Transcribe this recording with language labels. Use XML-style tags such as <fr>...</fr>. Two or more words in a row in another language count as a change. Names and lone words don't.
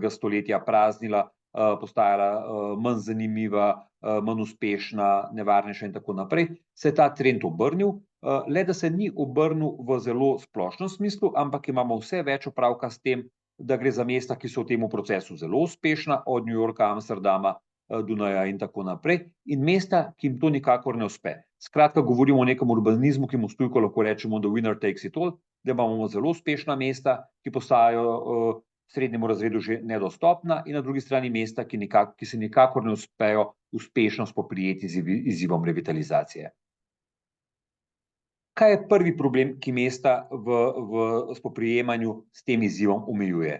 <sl>stoletja praznila, postajala manj zanimiva, manj uspešna, nevarnejša in tako naprej, se je ta trend obrnil, le da se ni obrnil v zelo splošnem smislu, ampak imamo vse več opravka s tem, da gre za mesta, ki so v tem procesu zelo uspešna, od New Yorka, Amsterdama, Dunaja in tako naprej, in mesta, ki jim to nikakor ne uspe. Skratka, govorimo o nekem urbanizmu, ki mu s tujko lahko rečemo</sl> <en>the winner takes it all,</en> <sl>da imamo zelo uspešna mesta, ki postajajo srednjemu razredu že nedostopna, in na drugi strani mesta, ki se nikakor ne uspejo uspešno spoprijeti z izzivom revitalizacije. Kaj je prvi problem, ki mesta v spoprijemanju s tem izzivom omejuje?</sl>